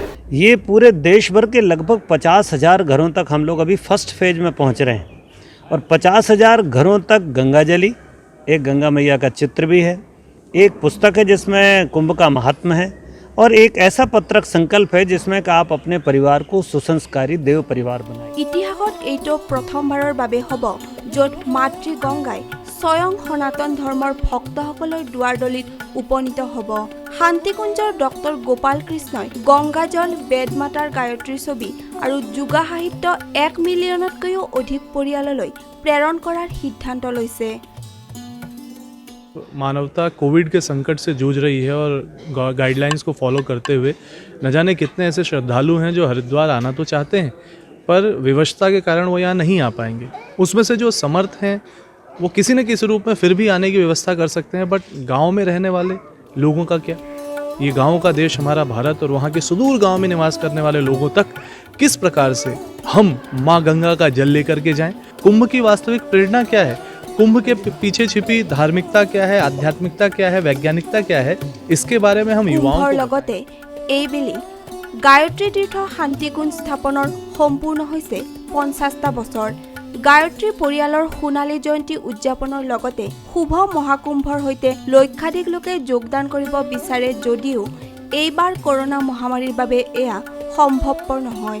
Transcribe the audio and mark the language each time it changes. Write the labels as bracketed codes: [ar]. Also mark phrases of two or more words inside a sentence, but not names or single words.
[hi] ये पूरे देश भर के लगभग 50,000 घरों तक हम लोग अभी [en] first phase [hi] में पहुँच रहे हैं और 50,000 घरों तक गंगा जली, एक गंगा मैया का चित्र भी है, एक पुस्तक है जिसमें कुंभ का महात्म्य है और एक ऐसा पत्रक संकल्प है जिसमें कि आप अपने परिवार को सुसंस्कारी देव परिवार बनाएं। [as] इतिहासत एतो प्रथमबाৰৰ বাবে হ'ব য'ত মাতৃ গংগাই স্বয়ং সনাতন ধৰ্মৰ ভক্তসকলৰ দুৱাৰদলিত উপনীত হ'ব। শান্তিকুঞ্জৰ ডক্টৰ গোপাল কৃষ্ণই গংগাজল, বেদমাতাৰ গায়ত্ৰীৰ ছবি আৰু যোগা সাহিত্য 1 মিলিয়নতকৈও অধিক পৰিয়াললৈ প্ৰেৰণ কৰাৰ সিদ্ধান্ত লৈছে। [hi] मानवता कोविड के संकट से जूझ रही है और गाइडलाइंस को फॉलो करते हुए न जाने कितने ऐसे श्रद्धालु हैं जो हरिद्वार आना तो चाहते हैं पर विवशता के कारण वो यहाँ नहीं आ पाएंगे। उसमें से जो समर्थ हैं वो किसी न किसी रूप में फिर भी आने की व्यवस्था कर सकते हैं, बट गांव में रहने वाले लोगों का क्या? ये गाँव का देश हमारा भारत और वहाँ के सुदूर गाँव में निवास करने वाले लोगों तक किस प्रकार से हम माँ गंगा का जल लेकर के जाएं? कुंभ की वास्तविक प्रेरणा क्या है? कुंभ के पीछे छिपी धार्मिकता क्या है, आध्यात्मिकता क्या है, वैज्ञानिकता क्या है, इसके बारे में हम युवाओं को [as] लगते এইবেলি গায়ত্ৰী তীৰ্থ শান্তিকুঞ্জ স্থাপনৰ সম্পূৰ্ণ হৈছে 50টা বছৰ। গায়ত্ৰী পৰিয়ালৰ সোণালী জয়ন্তী উদযাপনৰ লগতে শুভ মহাকুম্ভৰ সৈতে লক্ষাধিক লোকে যোগদান কৰিব বিচাৰে যদিও এইবাৰ কৰোনা মহামাৰীৰ বাবে এয়া সম্ভৱপৰ নহয়।